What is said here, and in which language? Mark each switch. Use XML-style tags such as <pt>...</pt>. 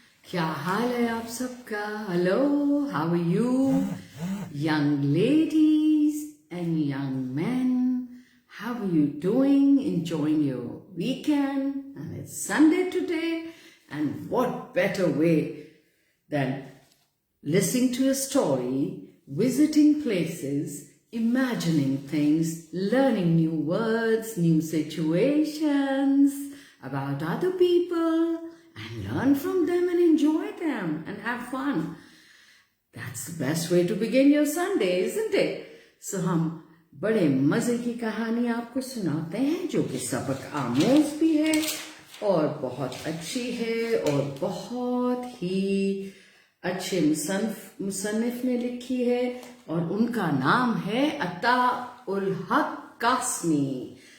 <ur>کیا حال ہے آپ سب کا؟</ur> <en>Hello, how are you young ladies and young men? How are you doing? Enjoying your weekend and it's Sunday today. And what better way than listening to a story, visiting places, imagining things, learning new words, new situations about other people, and learn from them and enjoy them and have fun. That's the best way to begin your Sunday, isn't it?</en> <ur>So ہم بڑے مزے کی کہانی آپ کو سناتے ہیں جو کہ سبق آموز بھی ہے اور بہت اچھی ہے اور بہت ہی اچھے مصنف نے لکھی ہے اور ان کا نام ہے عطا الحق قاسمی.</ur>